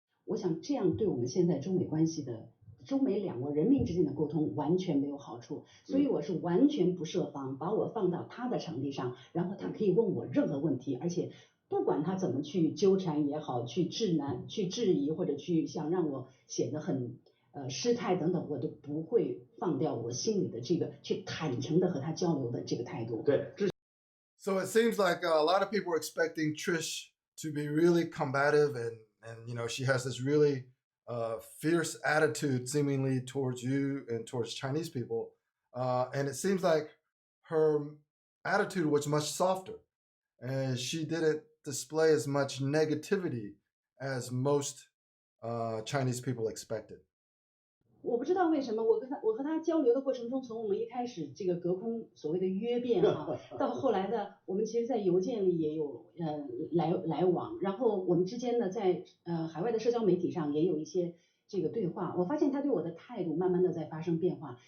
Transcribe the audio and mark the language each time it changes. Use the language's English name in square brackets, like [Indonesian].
[Chinese] 我想这样对我们现在中美关系的。中美两国人民之间的沟通完全没有好处，所以我是完全不设防，把我放到他的场地上，然后他可以问我任何问题，而且不管他怎么去纠缠也好，去质疑或者去想让我显得很失态等等，我都不会放掉我心里的这个去坦诚的和他交流的这个态度。对。 [English] So it seems like a lot of people were expecting Trish to be really combative and she has this really fierce attitude seemingly towards you and towards Chinese people. And it seems like her attitude was much softer and she didn't display as much negativity as most Chinese people expected. [Chinese] 我不知道为什么，我和他交流的过程中，从我们一开始这个隔空所谓的约辩到后来的，我们其实在邮件里也有来往，然后我们之间呢在海外的社交媒体上也有一些这个对话，我发现他对我的态度慢慢的在发生变化。